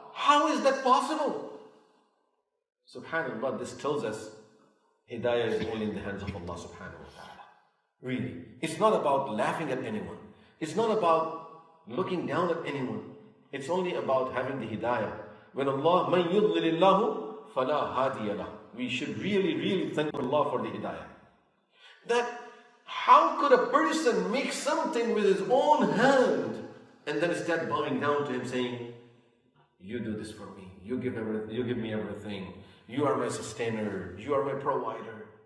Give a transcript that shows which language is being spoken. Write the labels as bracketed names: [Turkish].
[English] How is that possible? Subhanallah, this tells us Hidayah is only in the hands of Allah subhanahu wa ta'ala. Really. It's not about laughing at anyone. It's not about looking down at anyone. It's only about having the hidayah. When Allah, [Arabic] مَن يُضْلِلِ اللَّهُ فَلَا هَادِيَ لَهُ. [English] We should really thank Allah for the hidayah. That how could a person make something with his own hand and then start bowing down to him saying, you do this for me, you give me everything, you are my sustainer, you are my provider.